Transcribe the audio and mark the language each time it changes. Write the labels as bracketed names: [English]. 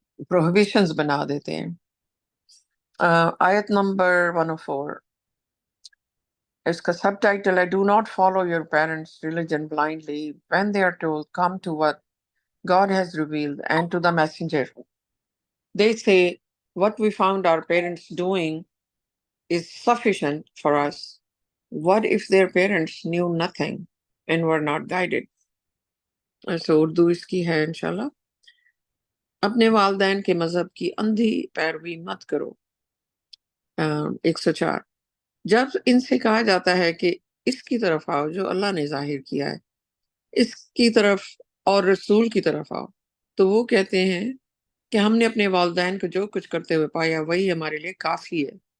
[Urdu] Prohibitions بنا دیتے ہیں۔ آیت نمبر 104، اس کا سب ٹائٹل ہے [English] "Do not follow your parents' religion blindly when they are told, 'Come to what God has revealed and to the messenger.' They say, 'What we found our parents doing is sufficient for us.' What if their parents knew nothing and were not guided?" [Urdu] ایسے اردو اس کی ہے انشاءاللہ۔ اپنے والدین کے مذہب کی اندھی پیروی مت کرو۔ 104، جب ان سے کہا جاتا ہے کہ اس کی طرف آؤ جو اللہ نے ظاہر کیا ہے، اس کی طرف اور رسول کی طرف آؤ، تو وہ کہتے ہیں کہ ہم نے اپنے والدین کو جو کچھ کرتے ہوئے پایا وہی ہمارے لیے کافی ہے۔